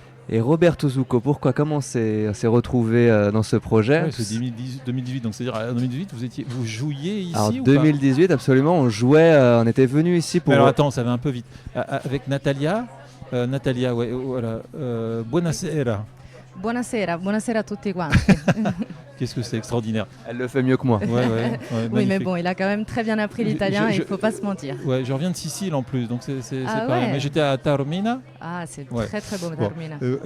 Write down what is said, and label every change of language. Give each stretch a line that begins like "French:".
French: Et Roberto Zucco, comment on s'est retrouvé dans ce projet ? Ouais, c'est 2018, donc c'est-à-dire en 2018 vous jouiez ici Alors, 2018, absolument, on jouait, on était venu ici pour... Mais alors attends, ça va un peu vite. Avec Natalia, ouais, voilà.
Italian: Buonasera. Buonasera a tutti quanti.
French: Qu'est-ce que c'est extraordinaire. Elle le fait mieux que moi. Ouais, oui, mais bon, il a quand même très bien appris l'italien, il ne faut pas se mentir. Ouais, je reviens de Sicile en plus, donc c'est pareil. Ouais. Mais j'étais à Taormina. Ah, c'est Ouais. très très beau, Taormina.